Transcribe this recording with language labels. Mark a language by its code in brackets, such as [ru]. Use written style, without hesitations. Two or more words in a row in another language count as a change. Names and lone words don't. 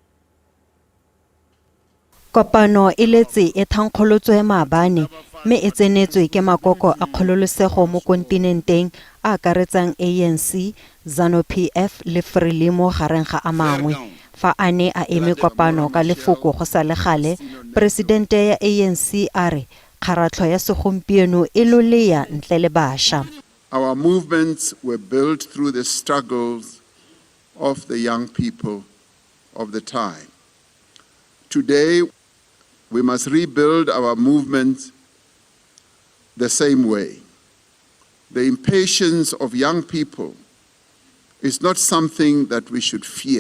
[tn] Kopano e letse e thankgolotswe maabane mme e tsenetswe ke makoko a kgololosego mo kontinenteng a akaretsang ANC, ZANU-PF le Frelimo gareng ga a mangwe. Fa a ne a eme kopano ka lefoko go sa le gale, presidente ya ANC a re kgaratlho ya segompieno e lolea ntle le bašwa. [en] Our movements were built through the struggles of the young people of the time. Today, we must rebuild our movements the same way. The impatience of young people is not something that we should fear.